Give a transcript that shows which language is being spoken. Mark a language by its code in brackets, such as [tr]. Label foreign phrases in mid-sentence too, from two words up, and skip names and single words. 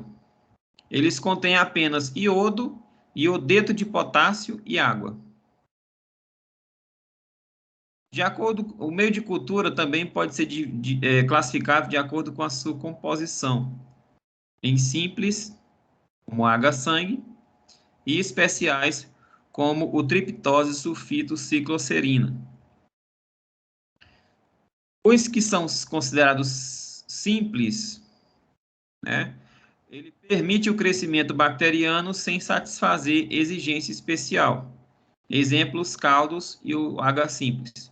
[pt] Eles contêm apenas iodo, iodeto de potássio e água. De acordo, o meio de cultura também pode ser classificado de acordo com a sua composição, em simples, como água-sangue, e especiais, como o triptose sulfito cicloserina. Os que são considerados simples, né, ele permite o crescimento bacteriano sem satisfazer exigência especial. Exemplos, caldos e o H simples.